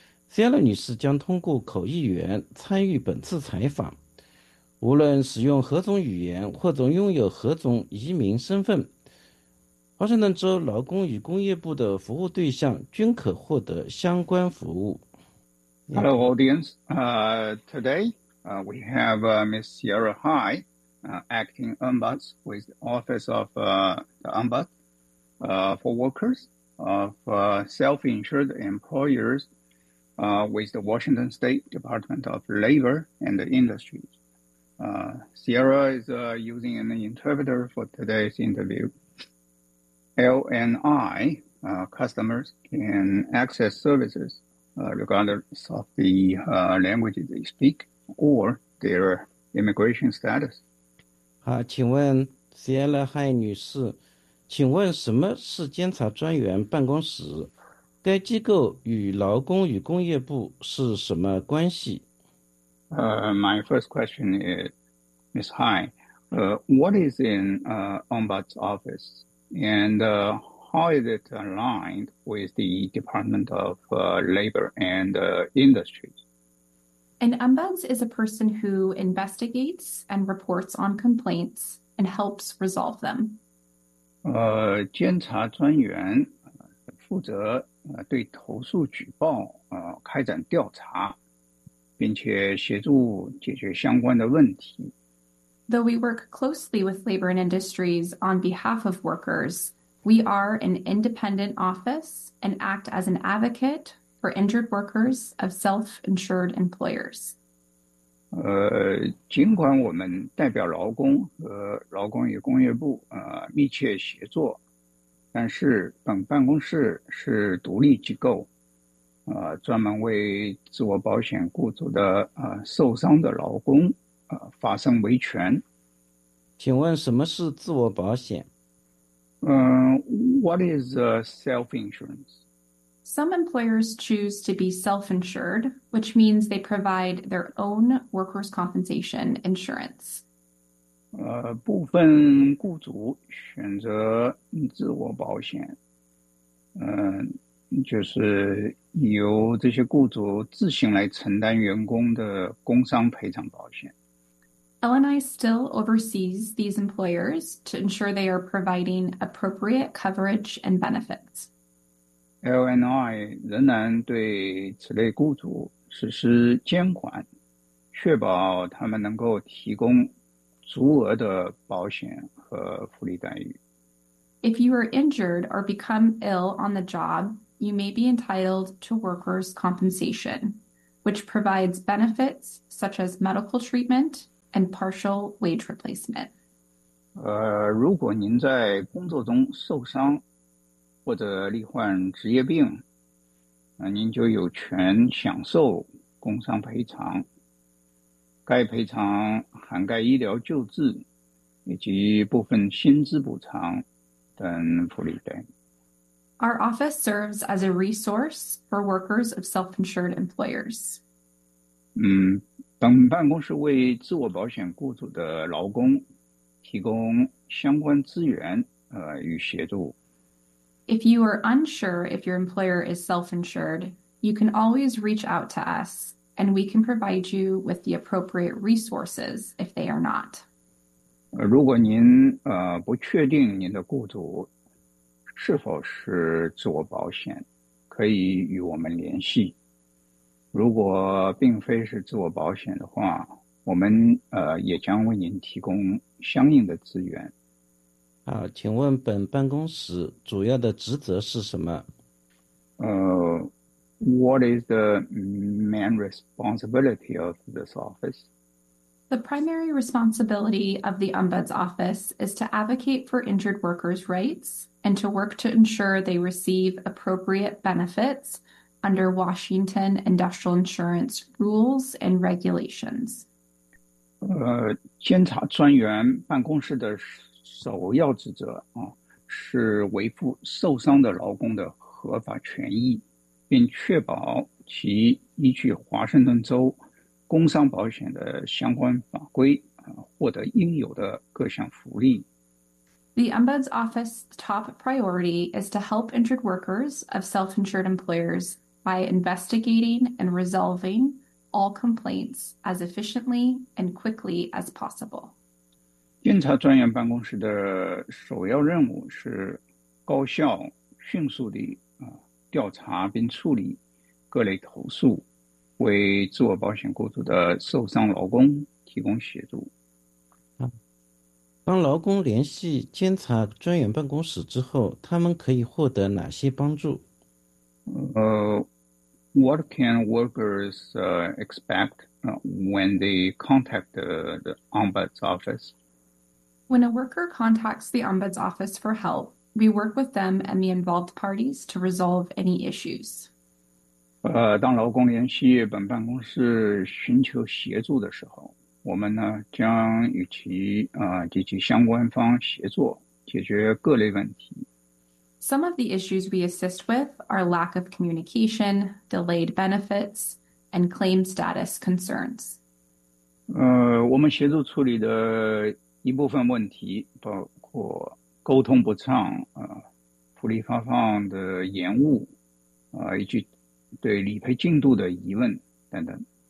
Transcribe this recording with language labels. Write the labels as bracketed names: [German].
[Chinese] Sienna 女士将通过口译员参与本次采访。无论使用何种语言或者拥有何种移民身份，华盛顿州劳工与工业部的服务对象均可获得相关服务。 [English] Hello, audience. Today, we have Ms. Sierra Hai, acting ombuds with the Office of the Ombuds for Workers of Self-Insured Employers with the Washington State Department of Labor and Industries. Sierra is using an interpreter for today's interview. LNI customers can access services regardless of the language they speak or their immigration status. [Chinese] 好，请问 Sierra Hai 女士，请问什么是监察专员办公室？该机构与劳工与工业部是什么关系？ [English] My first question is, Ms. Hai, what is in Ombuds office? And how is it aligned with the Department of Labor and Industries? An ombuds is a person who investigates and reports on complaints and helps resolve them. [Chinese] 监察专员负责对投诉举报开展调查，并且协助解决相关的问题。 [English] Though we work closely with labor and industries on behalf of workers, we are an independent office and act as an advocate for injured workers of self-insured employers. [Chinese] 尽管我们代表劳工和劳工与工业部密切协作，但是本办公室是独立机构，专门为自我保险雇主的受伤的劳工发生维权。请问什么是自我保险？ [English] What is self-insurance? Some employers choose to be self-insured, which means they provide their own workers' compensation insurance. [Chinese] 部分雇主选择自我保险，就是由这些雇主自行来承担员工的工伤赔偿保险。 [English] LNI still oversees these employers to ensure they are providing appropriate coverage and benefits. [Chinese] LNI 仍然对此类雇主实施监管，确保他们能够提供足额的保险和福利待遇。 [English] If you are injured or become ill on the job, you may be entitled to workers' compensation, which provides benefits such as medical treatment and partial wage replacement. [Chinese] 如果您在工作中受伤或者罹患职业病，那您就有权享受工伤赔偿。该赔偿涵盖医疗救治以及部分薪资补偿等福利等。 [English] Our office serves as a resource for workers of self-insured employers. [Chinese] 本办公室为自我保险雇主的劳工提供相关资源与协助。 [English] If you are unsure if your employer is self-insured, you can always reach out to us, and we can provide you with the appropriate resources if they are not. [Chinese] 如果您不确定您的雇主是否是自我保险，可以与我们联系。如果并非是自我保险的话，我们也将为您提供相应的资源。好，请问本办公室主要的职责是什么？ [English] What is the main responsibility of this office? The primary responsibility of the Ombuds Office is to advocate for injured workers' rights and to work to ensure they receive appropriate benefits under Washington Industrial Insurance rules and regulations. [Chinese] 监察专员办公室的首要职责是维护受伤的劳工的合法权益，并确保其依据华盛顿州工伤保险的相关法规获得应有的各项福利。 [English] The Ombuds Office's top priority is to help injured workers of self-insured employers by investigating and resolving all complaints as efficiently and quickly as possible. [Chinese] 监察专员办公室的首要任务是高效迅速地调查并处理各类投诉，为自我保险雇主的受伤劳工提供协助。当劳工联系监察专员办公室之后，他们可以获得哪些帮助？ [English] What can workers expect when they contact the Ombuds Office? When a worker contacts the Ombuds Office for help, we work with them and the involved parties to resolve any issues. [Chinese] 当劳工联系本办公室寻求协助的时候，我们呢将与其及其相关方协作，解决各类问题。 [English] Some of the issues we assist with are lack of communication, delayed benefits, and claim status concerns. [Chinese] 我们协助处理的一部分问题包括沟通不畅、福利发放的延误、以及对理赔进度的疑问等等。